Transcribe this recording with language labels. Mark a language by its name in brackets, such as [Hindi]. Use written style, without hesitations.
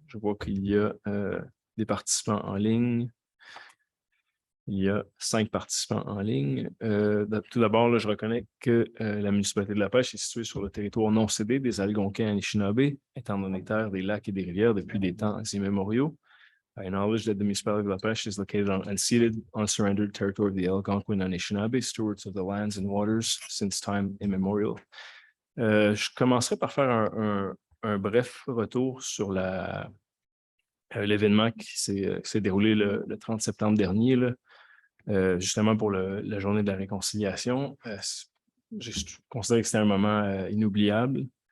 [French] Je vois qu'il y a des participants en ligne. Il y a 5 participants en ligne. Tout d'abord, je reconnais que la municipalité de La Pêche est située sur le territoire non cédé des Algonquins Anishinaabe, étant donné terre des lacs et des rivières depuis des temps immémoriaux. [English] I acknowledge that the municipality of La Pêche is located on unceded, unsurrendered territory of the Algonquin Anishinaabe, stewards of the lands and waters since time immemorial. [French] Je commencerai par faire un bref retour sur l'événement qui s'est déroulé le 30 septembre dernier, là. Justement pour la journée de la réconciliation. Je considère que c'était un moment inoubliable.